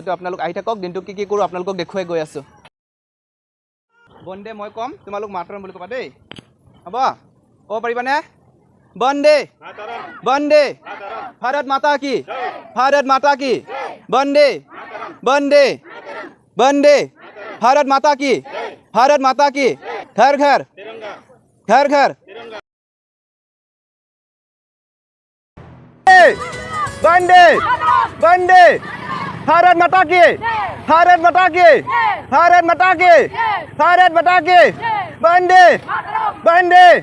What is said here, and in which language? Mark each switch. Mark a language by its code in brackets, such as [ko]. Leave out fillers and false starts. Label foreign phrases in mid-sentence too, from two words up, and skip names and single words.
[as] তো আপোনালোক আহি থাকক, দিনটো কি কৰোঁ আপোনালোকক দেখুৱাই গৈ আছোঁ। বন্দে মই ক'ম, তোমালোক মাতৰম বুলি ক'বা দেই, হ'ব? ক'ব পাৰিবানে? [hi] वंदे वंदे भारत माता की, भारत माता की, वंदे वंदे वंदे भारत माता की, भारत माता की, घर घर घर घर वंदे वंदे भारत माता की, भारत माता की, भारत माता की, भारत माता की, वंदे वंदे